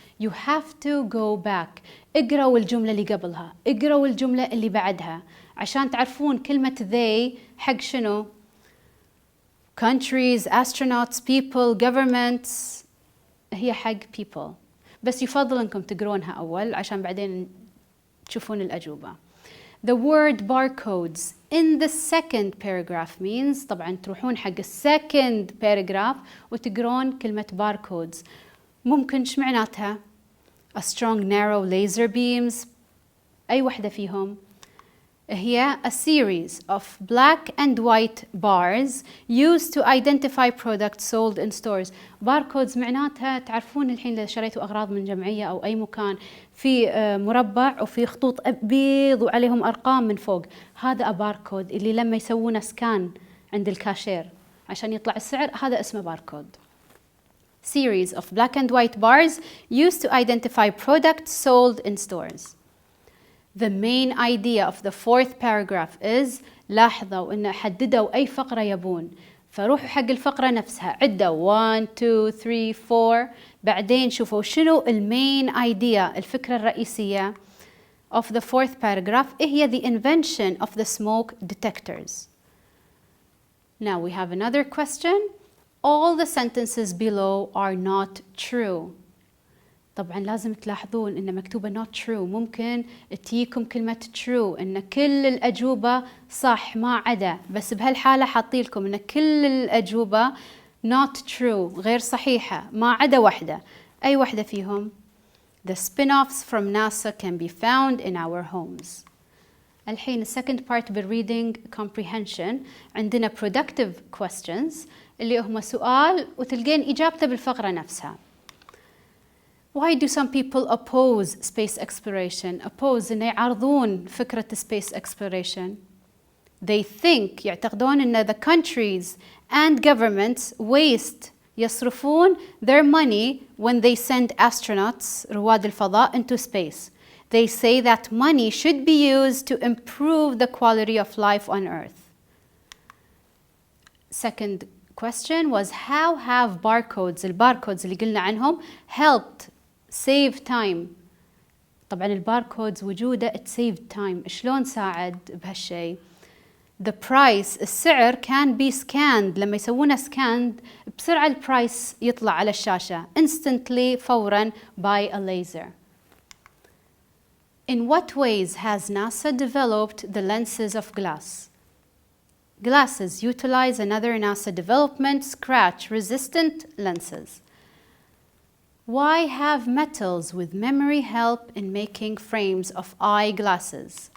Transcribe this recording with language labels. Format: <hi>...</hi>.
<en>You have to go back.</en> <ar>اقرأوا الجملة اللي قبلها، اقرأوا الجملة اللي بعدها عشان تعرفون كلمة they حق شنو.</ar> <en>countries, astronauts, people, governments،</en> <ar>هي حق people، بس يفضل أنكم تقرونها أول عشان بعدين تشوفون الأجوبة.</ar> <en>The word barcodes in the second paragraph means،</en> <ar>طبعا تروحون حق</ar> <en>second paragraph</en> <ar>وتقرون كلمة</ar> <en>barcodes.</en> <ar>ممكن شو معناتها؟</ar> <en>A strong narrow laser beams،</en> <ar>أي وحدة فيهم؟ هي</ar> <en>a series of black and white bars used to identify products sold in stores.</en> <ar>barcodes معناتها تعرفون الحين إذا شريتوا أغراض من جمعية أو أي مكان في مربع وفي خطوط بيض وعليهم أرقام من فوق، هذا باركود اللي لما يسوونه سكان عند الكاشير عشان يطلع السعر، هذا اسمه باركود.</ar> <en>Series of black and white bars used to identify products sold in stores. The main idea of the fourth paragraph is،</en> <ar>لاحظوا إن حددوا أي فقرة يبون، فروحوا حق الفقرة نفسها عدوا 1 2 3 4، بعدين شوفوا شنو المين idea، الفكرة الرئيسية</ar> <en>of the fourth paragraph</en> <ar>هي</ar> <en>the invention of the smoke detectors. Now we have another question. All the sentences below are not true.</en> <ar>طبعا لازم تلاحظون إن مكتوبة not true، ممكن تجيكم كلمة true إن كل الأجوبة صح ما عدا، بس بهالحالة حاطيلكم إن كل الأجوبة not true غير صحيحة ما عدا واحدة. أي واحدة فيهم؟</ar> <en>The spin-offs from NASA can be found in our homes.</en> <ar>الحين second part بالreading comprehension عندنا</ar> <en>productive questions</en> <ar>اللي هم سؤال وتلقين إجابته بالفقرة نفسها.</ar> <en>Why do some people oppose space exploration? Oppose</en> <ar>إنه يعارضون فكرة</ar> <en>space exploration. They think</en> <ar>يعتقدون إن</ar> <en>the countries and governments waste</en> <ar>يصرفون</ar> <en>their money when they send astronauts</en> <ar>رواد الفضاء</ar> <en>into space. They say that money should be used to improve the quality of life on Earth. Second question was how have barcodes</en> <ar>الباركودز اللي قلنا عنهم</ar> <en>helped save time.</en> <ar>طبعا الباركودز وجوده</ar> <en>it saved time.</en> <ar>شلون ساعد بهالشيء؟</ar> <en>The price</en> <ar>السعر</ar> <en>can be scanned،</en> <ar>لما يسوونه scanned بسرعة البرايس يطلع على الشاشة instantly فورا</ar> <en>by a laser. In what ways has NASA developed the lenses of glass? Glasses utilize another NASA development, scratch-resistant lenses. Why have metals with memory help in making frames of eyeglasses?</en>